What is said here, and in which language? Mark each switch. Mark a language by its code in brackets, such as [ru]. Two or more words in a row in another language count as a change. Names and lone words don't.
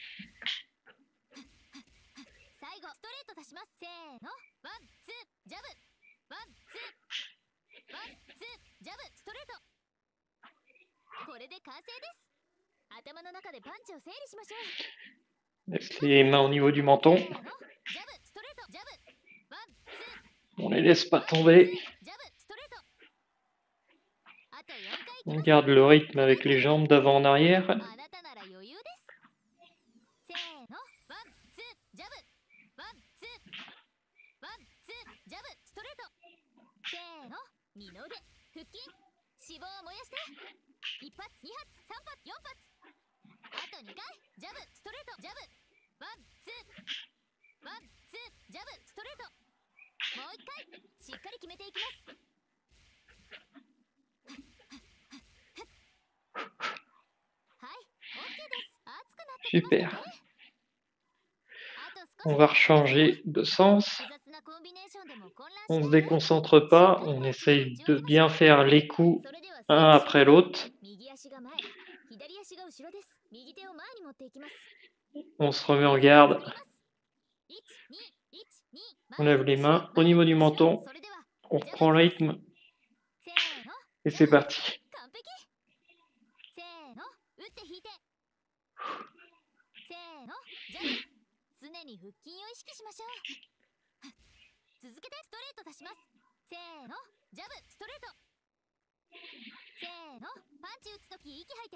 [ja] 最後ストレート足します。せーの、ワンツージャブ、ワンツー。ワンツージャブストレート。これで完成です。頭の中でパンチを整理しましょう。 [fr] Avec les mains au niveau du menton. [ja] せーの、ジャブストレートジャブ、ワンツー。 [fr] On les laisse pas tomber. [ja] ジャブストレート。あと4回いき [fr] On [ja] ます。 [fr] garde le rythme avec les jambes d'avant en arrière. [ja] あなたなら余裕です。せーの、ワンツージャブ、ワンツー。ワンツージャブストレート。せーの、二の腕腹筋、脂肪を燃やして。1発2発3発4発。あと2回、ジャブストレートジャブ、ワンツー。ワンツージャブストレート。もう1回しっかり決めていきます。はい、OK です。熱くなってきましたね。 [fr] Super. [ja] あと少 [fr] On [ja] し [fr] va [ja] で [fr] rechanger de sens. [ja] 複雑なコンビネーションでも混乱し [fr] On [ja] な [fr] se [ja] いで。 [fr] déconcentre pas. On essaye de bien faire les coups [ja] それでは [fr] un après l'autre. [ja] 右足が前、左足が後ろです。右手を前に持っていきます。 [fr] On se remet en garde. 1、2、1、2、 On lève les mains au niveau du menton. [ja] それでは [fr] On reprend le rythme. [ja] せーの、 [fr] Et c'est parti. [ja] 完璧。せーの、打って引いて。せーの、ジャブ。常に腹筋を意識しましょう。続けてストレート出します。せーの、ジャブストレート。せーの、パンチ打つとき息吐いて。